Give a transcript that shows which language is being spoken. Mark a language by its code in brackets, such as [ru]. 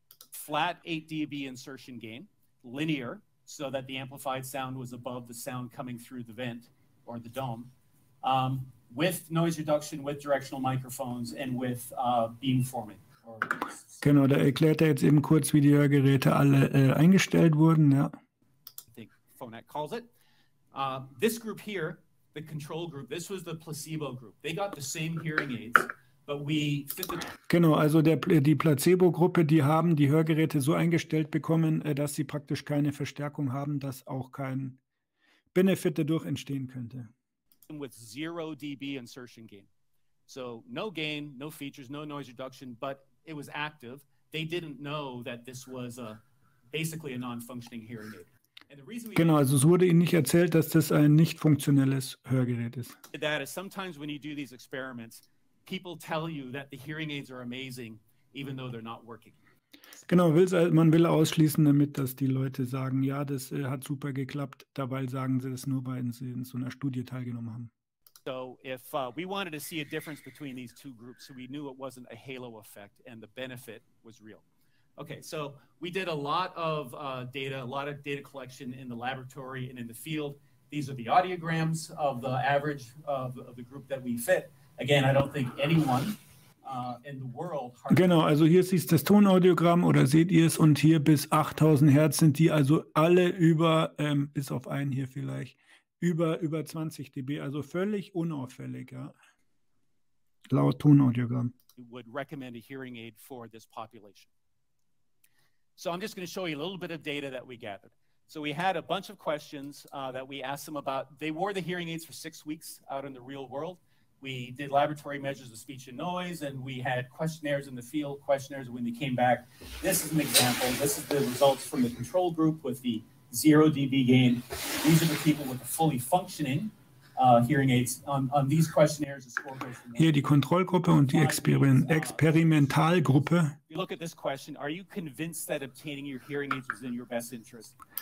[en] Flat 8 dB insertion gain, linear, so that the amplified sound was above the sound coming through the vent or the dome. With noise reduction, with directional microphones and with beamforming. [de] Genau, da erklärt er jetzt eben kurz, wie die Hörgeräte alle eingestellt wurden. Ja. [en] I think Phonak calls it. This group here, the control group, this was the placebo group. They got the same hearing aids, but we fit the. [de] Genau, also die Placebo-Gruppe, die haben die Hörgeräte so eingestellt bekommen, dass sie praktisch keine Verstärkung haben, dass auch kein Benefit dadurch entstehen könnte. [en] With 0 dB insertion gain. So no gain, no features, no noise reduction, but it was active. They didn't know that this was basically a non-functioning hearing aid. And the reason [de] genau, also es wurde ihnen nicht erzählt, dass das ein nicht funktionelles Hörgerät ist. [en] That is sometimes when you do these experiments, people tell you that the hearing aids are amazing, even though they're not working. [de] Genau, man will ausschließen damit, dass die Leute sagen, ja, das hat super geklappt. Dabei sagen sie das nur, weil sie in so einer Studie teilgenommen haben. [en] So if we wanted to see a difference between these two groups, so we knew it wasn't a halo effect and the benefit was real. Okay, so we did a lot of data collection in the laboratory and in the field. These are the audiograms of the average of the group that we fit. Again, I don't think anyone in the world. [de] Genau, also hier ist das Tonaudiogramm oder seht ihr es und hier bis 8000 Hertz sind die also alle über, bis auf einen hier vielleicht, über 20 dB, also völlig unauffällig, ja. Laut Tonaudiogramm. [en] Would recommend a hearing aid for this population. So I'm just going to show you a little bit of data that we gathered. So we had a bunch of questions that we asked them about. They wore the hearing aids for 6 weeks out in the real world. We did laboratory measures of speech and noise, and we had questionnaires in the field, questionnaires when they came back. This is an example. This is the results from the control group with the 0 dB gain. These are the people with fully functioning hearing aids. On these questionnaires, the score goes from [de] Hier die Kontrollgruppe und die Experimentalgruppe. [en] You look at this question, are you convinced that obtaining your hearing aids was in your best interest?